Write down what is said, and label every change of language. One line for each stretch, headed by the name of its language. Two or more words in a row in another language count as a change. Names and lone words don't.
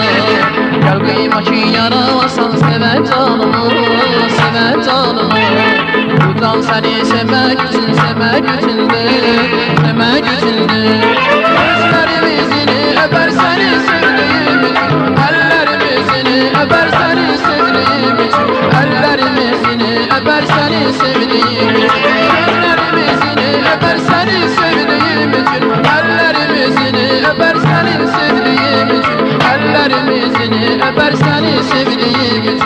Azerbaijani: Gəl qıyma ki yaralasan sevə canımı, sevə canımı. Bu can səni sevmək üçün, sevmək üçündür, sevmək üçündür. Gözlərimizini öpər səni sevdiğim üçün. Əllərimizini öpər səni sevdiğim üçün.
Turkish: Əllərimizini öper seni sevdiğim için. Gözlerimizini öper seni sevdiğim için. Ellerimizini öper seni sevdiğim için. Ellerimizini öper seni sevdiğim için.